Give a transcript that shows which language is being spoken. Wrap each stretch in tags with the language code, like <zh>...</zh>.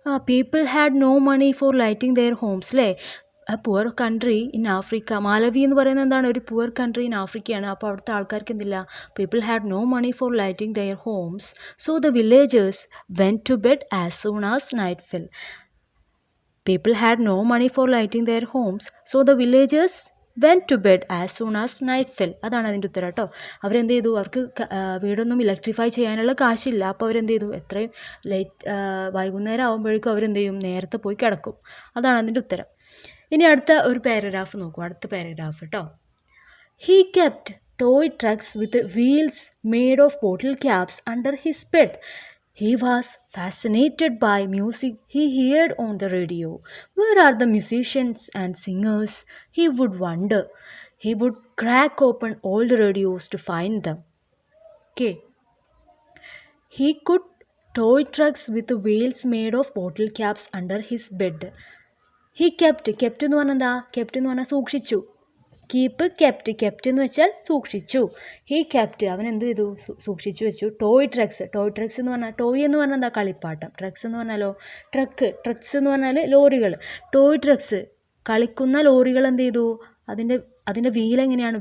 <en>people had no money for lighting their homes</en> <ml>അല്ലേ?</ml> <en>Poor country in Africa.</en> <ml>മാലവി എന്ന് പറയുന്നത് എന്താണ്? ഒരു</ml> <en>poor country in</en> <ml>ആഫ്രിക്കയാണ്. അപ്പോൾ അവിടുത്തെ ആൾക്കാർക്ക് എന്തില്ല?</ml> <en>People had no money for lighting their homes. So the villagers went to bed as soon as night fell. People had no money for lighting their homes, so the villagers went to bed as soon as night fell.</en> <ml>അതാണ് അതിൻ്റെ ഉത്തരം കേട്ടോ. അവരെന്ത് ചെയ്തു? അവർക്ക് വീടൊന്നും electrify ചെയ്യാനുള്ള കാശില്ല. അപ്പോൾ അവരെന്ത് ചെയ്തു? എത്രയും വൈകുന്നേരം ആകുമ്പോഴേക്കും അവരെന്ത് ചെയ്യും? നേരത്തെ പോയി കിടക്കും. അതാണ് അതിൻ്റെ ഉത്തരം. ഇനി അടുത്ത ഒരു പാരഗ്രാഫ് നോക്കൂ, അടുത്ത പാരഗ്രാഫ് കേട്ടോ.</ml> <en>He kept toy trucks with wheels made of bottle caps under his bed. He was fascinated by music he heard on the radio. Where are the musicians and singers? He would wonder. He would crack open all the radios to find them. Okay. He could toy trucks with wheels made of bottle caps under his bed. He kept</en> <ml>എന്ന് പറഞ്ഞാൽ എന്താ? kept എന്ന് പറഞ്ഞാൽ സൂക്ഷിച്ചു. Keep, kept എന്ന് വെച്ചാൽ സൂക്ഷിച്ചു.</ml> <en>he kept,</en> <ml>അവൻ എന്ത് ചെയ്തു? സൂക്ഷിച്ചു വെച്ചു. ടോയ് ട്രക്സ് എന്ന് പറഞ്ഞാൽ, ടോയ് എന്ന് പറഞ്ഞാൽ എന്താ? കളിപ്പാട്ടം. ട്രക്സ് എന്ന് പറഞ്ഞാലോ ട്രക്സ് എന്ന് പറഞ്ഞാൽ ലോറികൾ. ടോയ് ട്രക്സ്, കളിക്കുന്ന ലോറികൾ എന്ത് ചെയ്തു? അതിൻ്റെ വീൽ എങ്ങനെയാണ്?</ml>